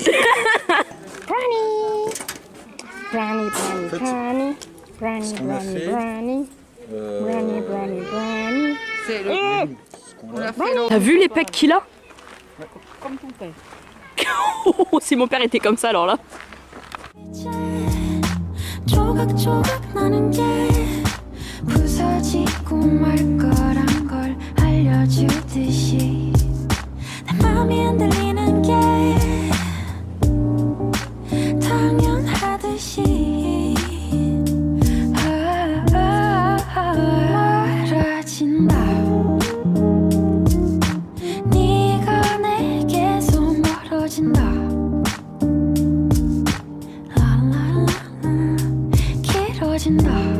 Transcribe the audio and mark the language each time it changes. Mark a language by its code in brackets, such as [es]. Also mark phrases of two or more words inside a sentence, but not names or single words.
[en] Brownie, brownie, brownie, brownie, brownie, brownie, brownie, brownie, brownie. [fr] C'est le. On a fait T'as vu les pecs qu'il a? comme ton père. Si mon père était comme ça, alors là. [ko] 조각조각 나는 게 부서지고 말 거란 걸 알려주듯이 내 맘이 흔들리는 게 당연하듯이 멀어진다 네가 내게서 멀어진다 길어진다